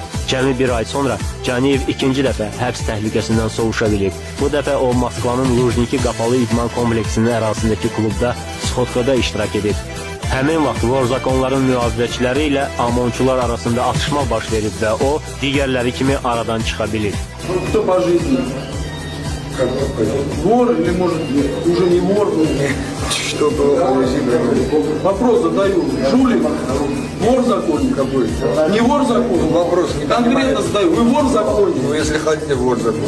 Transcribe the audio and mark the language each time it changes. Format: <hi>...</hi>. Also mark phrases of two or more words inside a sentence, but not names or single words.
<az>Cəmi bir ay sonra Caniyev ikinci dəfə həbs təhlükəsindən sovuşa bilib. Bu dəfə o Moskvanın Lujniki qapalı idman kompleksinin ərazisindəki klubda skotkada iştirak edib. Həmin vaxt Vorzakonların mühafizəçiləri ilə Amonçular arasında atışma baş verib və o digərləri kimi aradan çıxa bilir.</az> <ru>Кто по жизни? Вор или может уже не вор? Что было по жизни? Вопрос задаю. Жулик? Вор в законе? Какой? Не вор в законе? Вопрос не Конкретно задаю. Вы вор в законе? Ну, если хотите, вот закон.</ru>